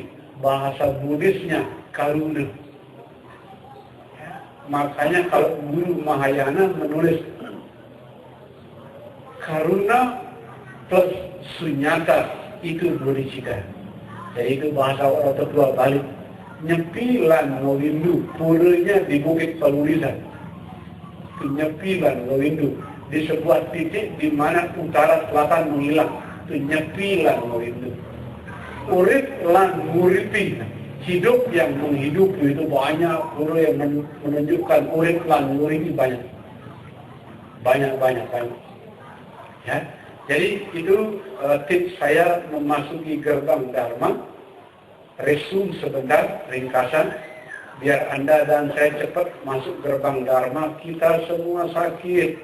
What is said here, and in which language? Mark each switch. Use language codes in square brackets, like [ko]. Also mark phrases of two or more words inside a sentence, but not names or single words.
[id] Bahasa Buddhisnya Karuna. Makanya kalau guru Mahayana menulis Karuna plus Sunyata itu bodhicitta. Jadi itu bahasa orang Tetua Bali. Nyepi Lan Ngowindu, puranya di Bukit Palulisan. Nyepi Lan Ngowindu di sebuah titik di mana utara selatan menghilang. Itu Nyepi Lan Ngowindu. [jv] Urip Lan Nguripi, [id] hidup yang menghidupi, itu banyak guru yang menunjukkan [jv] urip lan nguripi [id] banyak. Banyak. Ya. Jadi itu tips saya memasuki gerbang Dharma. Resume sebentar, ringkasan, biar Anda dan saya cepat masuk gerbang Dharma. Kita semua sakit.